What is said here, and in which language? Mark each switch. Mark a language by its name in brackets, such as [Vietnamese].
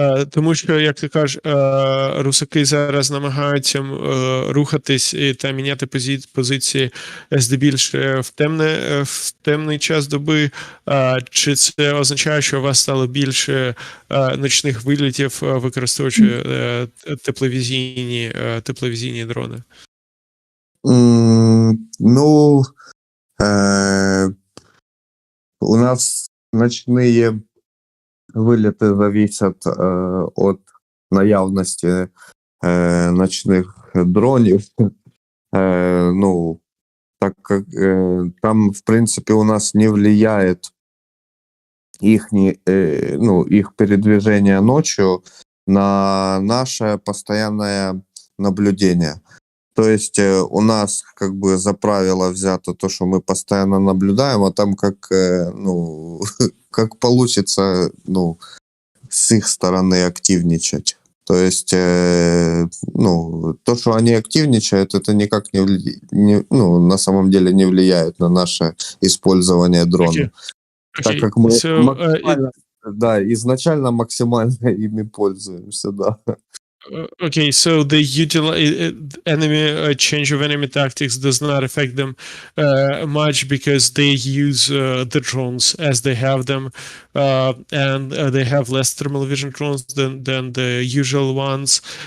[Ukrainian] Тому що, як ти кажеш, русаки зараз намагаються рухатись та міняти позиції здебільше в темний час доби. Чи це означає, що у вас стало більше ночних вилітів, використовуючи тепловізійні дрони? [Russian] Ну, у нас ночные вылеты зависят от [Ukrainian] наявности [Russian] ночных [Ukrainian] дронів. [Russian] Ну, так как там, в принципе, у нас не влияет их передвижение ночью на наше постоянное наблюдение. То есть у нас как бы за правило взято то, что мы постоянно наблюдаем, а там как получится, с их стороны активничать. То есть, то, что они активничают, это никак на самом деле не влияет на наше использование дронов. Так как мы изначально максимально ими пользуемся, да. [English] Okay, so the change of enemy tactics does not affect them much because they use the drones as they have them, and they have less thermal vision drones than the usual ones.